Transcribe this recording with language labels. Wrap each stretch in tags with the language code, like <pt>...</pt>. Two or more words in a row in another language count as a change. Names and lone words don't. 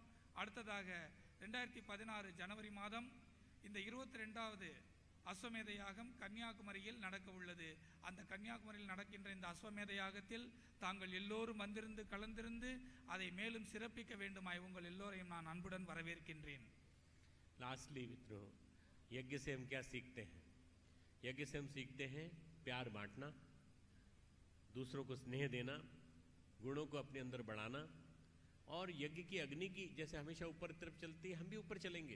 <ta>அடுத்ததாக 2016 ஜனவரி மாதம் இந்த 22வது அஸ்வமேத யாகம் கன்னியாகுமரியில் நடக்க உள்ளது. அந்த கன்னியாகுமரியில் நடக்கின்ற இந்த அஸ்வமேத யாகத்தில் தாங்கள் எல்லோரும் வந்திருந்து கலந்திருந்து அதை மேலும் சிறப்பிக்க வேண்டுமாய் உங்கள் எல்லோரையும் நான் அன்புடன் வரவேற்கின்றேன்.</ta> <hi>लास्टली मित्रों, यज्ञ से हम क्या सीखते हैं? यज्ञ से हम सीखते हैं प्यार बांटना, दूसरों को स्नेह देना, गुणों को अपने अंदर बढ़ाना, और यज्ञ की अग्नि की जैसे हमेशा ऊपर तरफ चलती है, हम भी ऊपर चलेंगे.</hi>